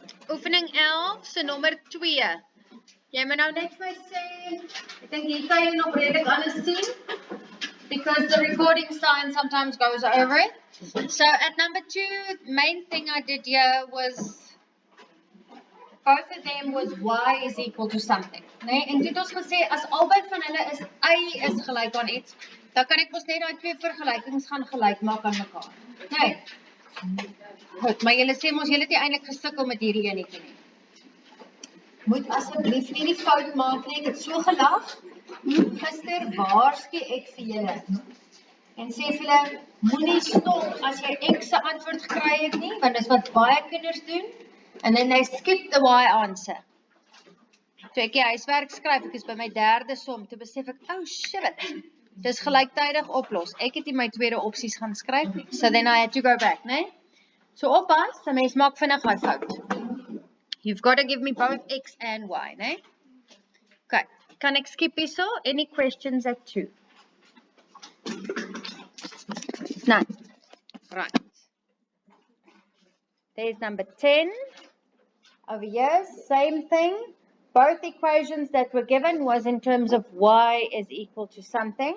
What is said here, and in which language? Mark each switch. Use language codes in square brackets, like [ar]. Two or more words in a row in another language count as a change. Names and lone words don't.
[af] Oefening 11, se nommer 2. Jy moet nou net vir my sê, ek dink hier kan jy nog redelik alles sien, [en] because the recording sign sometimes goes over it. So at number 2, main thing I did here was, both of them was y is equal to something. [af] Nee? En dit ons gesê, as albei van hulle is y is gelyk aan iets, dan kan ek mos net daai twee vergelykings gaan gelyk maak aan mekaar. Nee. Goed, maar julle sê mos julle het nie eintlik gesukkel met hierdie enetjie nie. Moet asseblief nie die fout maak nie, ek het so gelag. Gister waarsku ek vir julle. En sê vir julle, moenie stop as jy X se antwoord gekry het nie, want dis wat baie kinders doen. [en] And then they skip the Y answer. [af] Toe ek die huiswerk skryf, ek is by my 3de som, toe besef ek, [en] oh shit, [af] dis gelyktydig oplos. Ek het nie my tweede opsies gaan skryf nie. [en] So then I had to go back, [af] nee? So oppas, 'n mens maak vinnig my fout. [en] You've got to give me both X and Y, nee? [af] Okay, kan ek skip hierso? [en] Any questions at 2? None. Right. There's number 10. Over here, same thing. Both equations that were given was in terms of y is equal to something.